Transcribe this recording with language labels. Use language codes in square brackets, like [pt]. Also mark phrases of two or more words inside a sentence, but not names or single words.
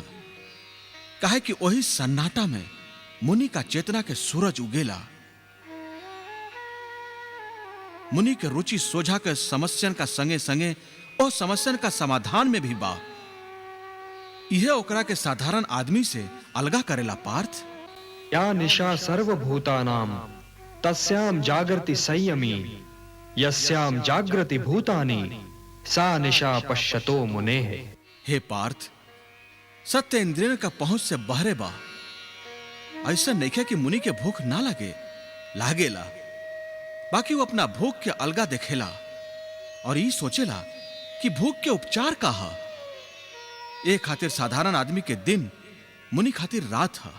[bho] काहे कि वही सन्नाटा में मुनि का चेतना के सूरज उगेला। मुनि के रुचि सोझा के समस्यन का संगे संगे और समस्यन का समाधान में भी बा। यह ओकरा के साधारण आदमी से अलगा करेला पार्थ। [sa] या निशा सर्वभूतानां तस्याम जागृति संयमी यस्याम जागृति भूतानि सा निशा पश्यतो मुने। [bho] हे पार्थ, सत्य इंद्रियन का पहुंच से बहरे बा। ऐसा नहीं है कि मुनि के भूख ना लागेला, बाकी वो अपना भूख के अलगा देखेला और ये सोचेला कि भूख के उपचार का है। एक खातिर साधारण आदमी के दिन, मुनि खातिर रात है।